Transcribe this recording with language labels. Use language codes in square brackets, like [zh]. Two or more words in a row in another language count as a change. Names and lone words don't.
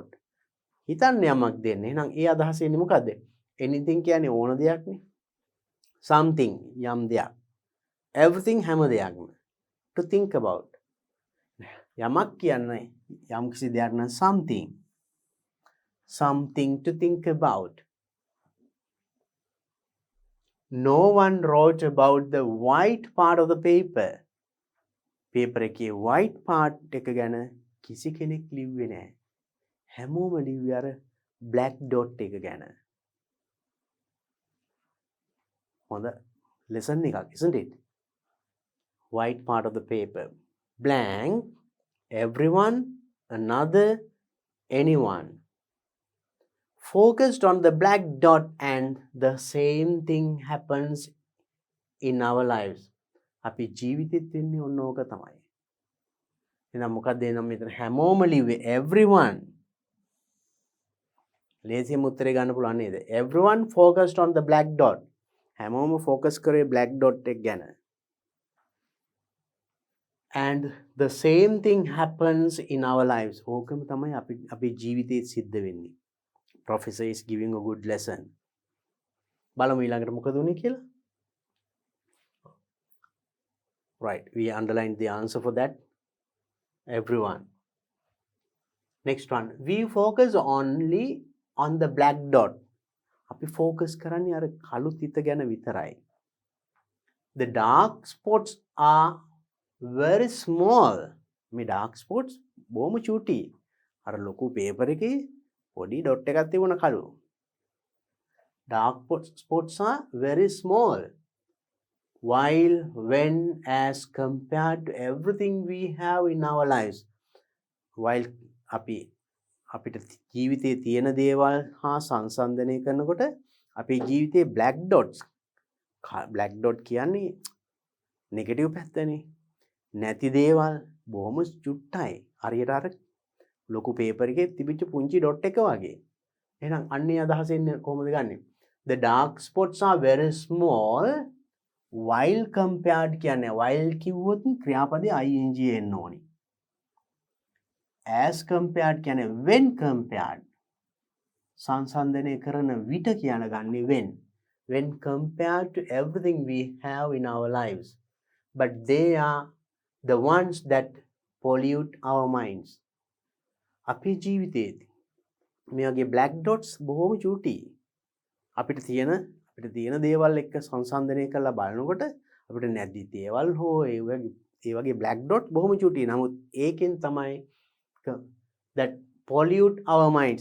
[si] හිතන්න යමක් දෙන්න. එහෙනම් ඒ අදහස එන්නේ මොකද්ද? anything කියන්නේ ඕන දෙයක්නේ. something යම් දෙයක්. everything හැම දෙයක්ම. [en] to think about. [si] යමක් කියන්නේ යම් කිසි දෙයක් නම් something. [en] something to think about. No one wrote about the white part of the paper. [si] paper එකේ [en] white part [si] එක ගැන කිසි කෙනෙක් ලිව්වේ නැහැ. හැමෝම ලිව්වේ අර [en] black dot [si] එක ගැන. හොඳ lesson එකක්, [en] isn't it? white part of the paper. Blank, everyone, another, anyone. Focused on the black dot and the same thing happens in our lives. [si] අපි ජීවිතෙත් වෙන්නේ ඔන්න ඕක තමයි. එහෙනම් මොකක්ද එනම් මෙතන හැමෝම ලිව්වේ everyone. ලේසියෙන් උත්තරේ ගන්න පුළුවන් නේද? [en] everyone focused on the black dot. [si] හැමෝම focus කරේ [en] black dot [si] එක ගැන. [en] and the same thing happens in our lives. [si] ඕකම තමයි අපි ජීවිතේ සිද්ධ වෙන්නේ. [en] Professor is giving a good lesson. [si] බලමු ඊළඟට මොකද උනේ කියලා. [en] Right, we underlined the answer for that. Everyone. Next one. We focus only on the black dot. [si] අපි focus කරන්නේ අර කළු තිත ගැන විතරයි. [en] The dark spots are very small. [si] මේ [en] dark spots [si] බොහොම චූටි. අර ලොකු paper එකේ පොඩි dot එකක් තිබුණ කළු. [en] Dark spots are very small. While when as compared to everything we have in our lives. [si] While අපිට ජීවිතයේ තියෙන දේවල් හා සංසන්දනය කරනකොට අපේ ජීවිතයේ [en] black dots. black dot [si] කියන්නේ negative පැත්තනේ. නැති දේවල් බොහොම චුට්ටයි. හරියට අර ලොකු paper එකේ තිබිච්ච පුංචි dot එක වගේ. එහෙනම් අන්නේ අදහසෙන් කොහොමද ගන්නෙ? [en] The dark spots are very small while compared [si] කියන්නේ while කිව්වොත් ක්‍රියාපදේ ing එන්න ඕනි. [en] as compared කියන්නේ when compared. [si] සංසන්දනය කරන විට කියන ගන්නේ [en] when compared to everything we have in our lives. But they are the ones that pollute our minds. [si] අපේ ජීවිතයේදී මේ වගේ [en] black dots [si] බොහොම චූටි. අපිට තියෙන දේවල් එක්ක සංසන්දනය කරලා බලනකොට අපිට නැති දේවල් හෝ ඒ වගේ [en] black dot [si] බොහොම චූටි. නමුත් ඒකෙන් තමයි [en] that pollute our minds.